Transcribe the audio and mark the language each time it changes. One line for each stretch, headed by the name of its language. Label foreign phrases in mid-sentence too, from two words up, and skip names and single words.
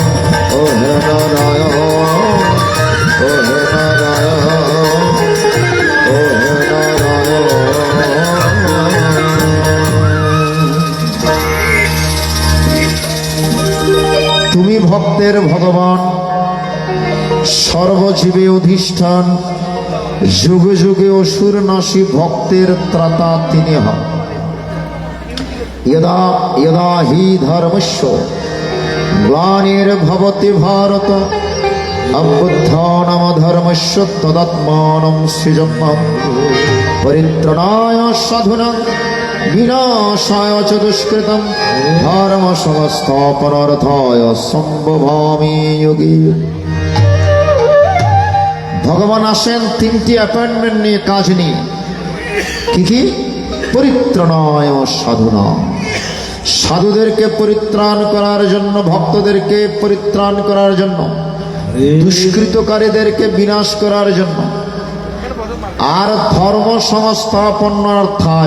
Bangla: ও হে নারায়ণ, ও হে নারায়ণ, ও হে নারায়ণ। তুমি ভক্তের ভগবান, সর্বজীবে অধিষ্ঠান। যুগে যুগে অসুর নাশী, ভক্তের ত্রাতা তিনি হন।
Sanskrit: यदा यदा हि धर्मस्य ग्लानिर्भवति भारत, अभ्युत्थानमधर्मस्य तदात्मानं सृजन्नहं। परित्राणाय साधूनां विनाशाय च दुष्कृतं, धर्मसंस्थापनार्थाय सम्भवामि युगे।
Bangla: ভগবান আসেন তিনটি অ্যাপয়েন্টমেন্ট নিয়ে, কাজ নিয়ে। কি কি?
Sanskrit: परित्राणाय साधुना,
Bangla: সাধুদেরকে পরিত্রাণ করার জন্য, ভক্তদেরকে পরিত্রাণ করার জন্য, দুষ্কৃতকারীদেরকে বিনাশ করার জন্য, আর ধর্ম সংস্থাপনার্থায়।